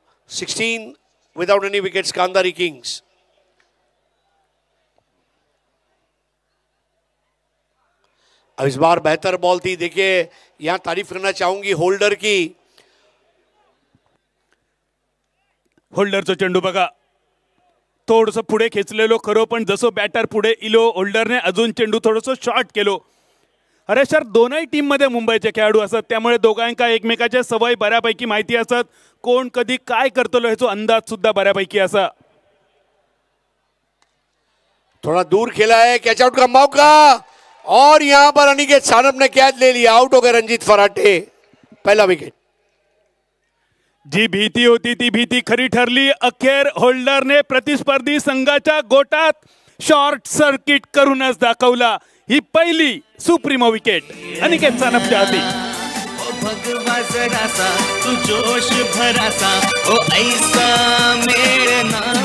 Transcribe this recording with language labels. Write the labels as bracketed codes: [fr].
[en] 16 without any wickets Gandhari kings. [hi] अब इस बार बेहतर बॉल थी. देखिए यहां तारीफ करना चाहूंगी होल्डर की. [mr] होल्डरचा चेंडू बघा, थोडस पुढे खेचलेलो खरो, पण जसं बॅटर पुढे इलो होल्डरने अजून चेंडू थोडस शॉर्ट केलो. अरे सर, दोनही टीम मध्ये मुंबईचे खेळाडू असतात, त्यामुळे दोघांका एकमेकाच्या सवय बऱ्यापैकी माहिती असतात. कोण कधी काय करतलो ह्याचा अंदाज सुद्धा बऱ्यापैकी असा. [hi] थोड़ा दूर खेला है. कैच आउट का मौका और यहां पर अनिकेत सानप ने कैच ले लिया. आउट हो गए रंजीत फराटे. पहला विकेट. [mr] जी भीती होती ती भीती खरी ठरली. अखेर होल्डरने प्रतिस्पर्धी संघाच्या गोटात शॉर्ट सर्किट करूनच दाखवला. ही पहिली सुप्रीमो विकेट अनिकेत सानपच्या हाती. भगवा जरासा तू जोश भरासा ओ ऐसा मेळना.